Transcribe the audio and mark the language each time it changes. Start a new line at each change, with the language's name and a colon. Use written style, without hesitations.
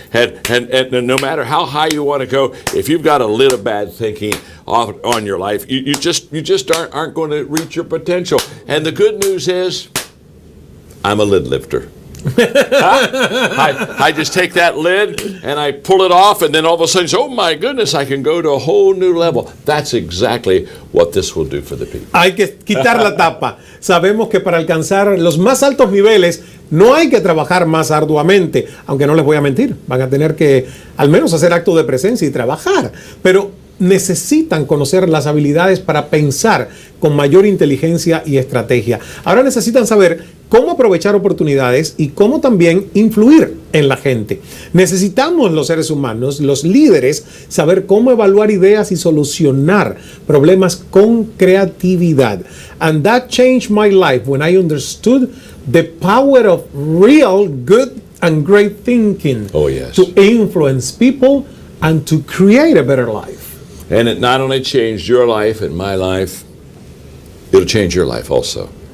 English: And no matter how high you want to go, if you've got a lid of bad thinking on your life, you just aren't going to reach your potential. And the good news is, I'm a lid lifter. I just take that lid and I pull it off, and then all of a sudden, oh my goodness, I can go to a whole new level. That's exactly what this will do for the people.
Spanish: Hay que quitar la tapa. Sabemos que para alcanzar los más altos niveles no hay que trabajar más arduamente, aunque no les voy a mentir, van a tener que al menos hacer acto de presencia y trabajar, pero necesitan conocer las habilidades para pensar con mayor inteligencia y estrategia. Ahora necesitan saber cómo aprovechar oportunidades y cómo también influir en la gente. Necesitamos los seres humanos, los líderes, saber cómo evaluar ideas y solucionar problemas con creatividad.
English: And that changed my life when I understood the power of real good and great thinking. Oh, yes. To influence people and to create a better life. And it not only changed your life and my life, it'll change your life also.